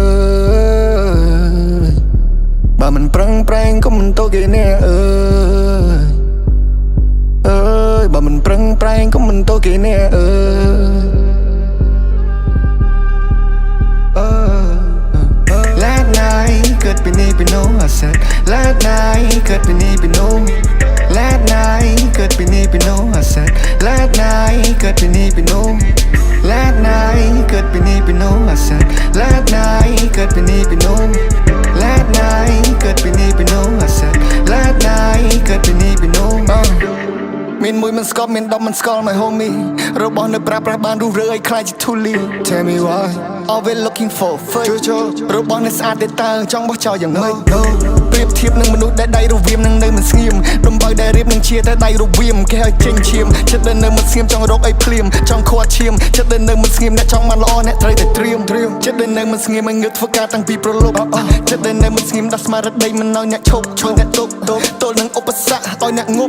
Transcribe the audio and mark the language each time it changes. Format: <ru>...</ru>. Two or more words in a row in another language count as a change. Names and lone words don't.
<km>យបើមិនប្រឹងប្រែងក៏មិនទៅគេអ្នកអើយបើមិនប្រឹងប្រែងក៏មិនទៅគេអ្នកអើ យ</km> <en>Last night</en> <km>កើតពីនេះពីនោះ</km> <en>I said last night</en> <km>កើតពីនេះពីនោះ</km> <en>Last night</en> <km>កើតពីនេះពីនោះ</km> <en>I said last night</en> <km>កើតពីនេះពីនោះ</km> <en>Last night</en> <km>កើតពីនេះពីនោះ</km> <en>I said last night</en> <km>កើតពីនេះពីនោះ</km> <en>Last night</en> <km>កើតពីនេះពីនោះ</km> <en>I said last night</en> <km>កើតពីនេះពីនោះមានមួយមិនស្កប់មាន10មិនស្គាល់</km> <en>my homie</en> <km>របស់នៅប្រើប្រាស់បានរុះរើឲ្យខ្លាចជាធូលី</km> <en>Tell me why always looking for fake</en> <km>របស់នៅស្អាតទេតើចង់បោះចោលយ៉ាងម៉េចប្រៀបធៀបនឹង មនុស្សដែលដៃរវៀមនឹងនៅមិនស្ងៀមដំបៅដែលរៀបនឹងជាតែដៃរវៀមគេឲ្យចេញឈាមចិត្តដែលនៅមិនស្ងៀមចង់រកអីភ្លាមចង់ខត់ឈាមចិត្តដែលនៅមិនស្ងៀមអ្នកចង់បានល្អអ្នកត្រូវតែត្រៀម ចិត្តដែលនៅមិនស្ងៀមឲ្យងើបធ្វើការតាំងពីប្រឡប់ចិត្តដែលនៅមិនស្ងៀមដាក់ស្មារតីមិនឲ្យអ្នកឈប់អ្នកទុកទល់នឹងឧបសគ្គឲ្យអ្នកង</km>